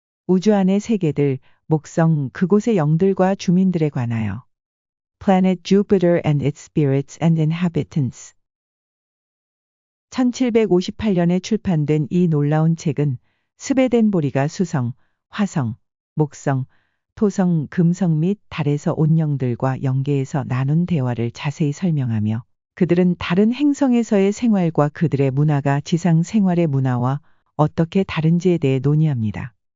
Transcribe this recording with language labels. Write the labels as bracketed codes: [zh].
[ko] 우주 안의 세계들, 목성, 그곳의 영들과 주민들에 관하여. [en] Planet Jupiter and its spirits and inhabitants. [ko] 1758년에 출판된 이 놀라운 책은 스베덴보리가 수성, 화성, 목성, 토성, 금성 및 달에서 온 영들과 영계에서 나눈 대화를 자세히 설명하며 그들은 다른 행성에서의 생활과 그들의 문화가 지상 생활의 문화와 어떻게 다른지에 대해 논의합니다.